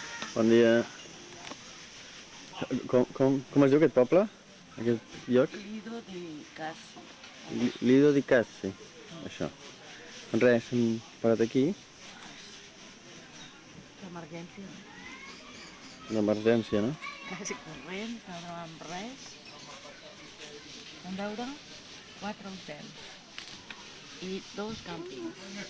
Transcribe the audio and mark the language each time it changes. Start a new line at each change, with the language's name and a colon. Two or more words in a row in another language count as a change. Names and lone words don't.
Catalan: Bon dia. Com es diu aquest poble? Aquest lloc? Lido di Cassi. Lido di Cassi. Això. Res, hem parat aquí. D'emergència. D'emergència, no? Quasi corrent, no trobàvem res. Vam veure 4 hotels i 2 càmpings.